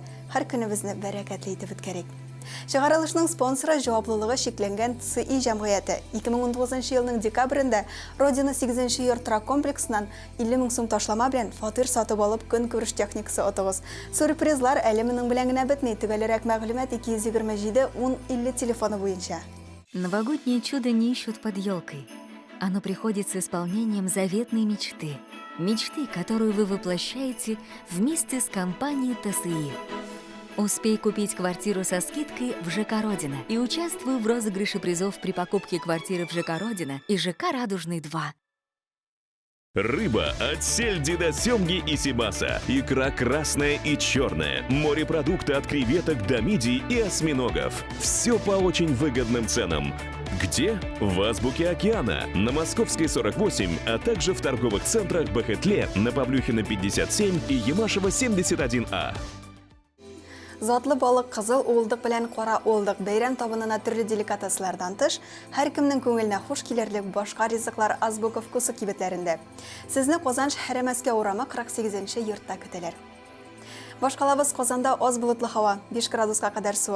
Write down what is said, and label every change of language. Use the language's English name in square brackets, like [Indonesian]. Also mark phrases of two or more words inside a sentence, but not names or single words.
[Tatar] Һәр көнебезне бәрәкәтле итеп үткәрик. Чыгарылышның спонсоры җаваплылыгы шикләнгән ТСИ җәмгыяте 2019 елның декабрендә Родина 8-нче йорт комплексыннан 50 000 сум ташлама белән фатир сатып алып көн күреш техникасы отыгыз. Сюрпризлар әле моның белән генә бетми. Төгәлрәк мәгълүмат 227 1050 телефоны буенча. [Russian] Новогоднее чудо не ищут под елкой. Оно приходит с исполнением заветной мечты. Мечты, которую вы воплощаете вместе с компанией ТСИ. Успей купить квартиру со скидкой в ЖК «Родина» и участвуй в розыгрыше призов при покупке квартиры в ЖК «Родина» и ЖК «Радужный 2». Рыба от сельди до семги и сибаса, икра красная и черная, морепродукты от креветок до мидий и осьминогов. Все по очень выгодным ценам. Где? В Азбуке океана, на Московской 48, а также в торговых центрах Бахетле, на Павлюхина 57 и Ямашева 71А. [Tatar] Затлы балык, кызыл уылдык белән кара уылдык бәйрәм табынына төрле деликатеслардан тыш, һәр кемнең күңеленә хуш килерлек башка ризыклар Азбука вкусы кибетләрендә. Сезне Казан шәһәре Мәскәү урамы 48-нче йортта көтәләр. Башкалабыз Казанда аз булытлы һава, 5 градуска кадәр суык.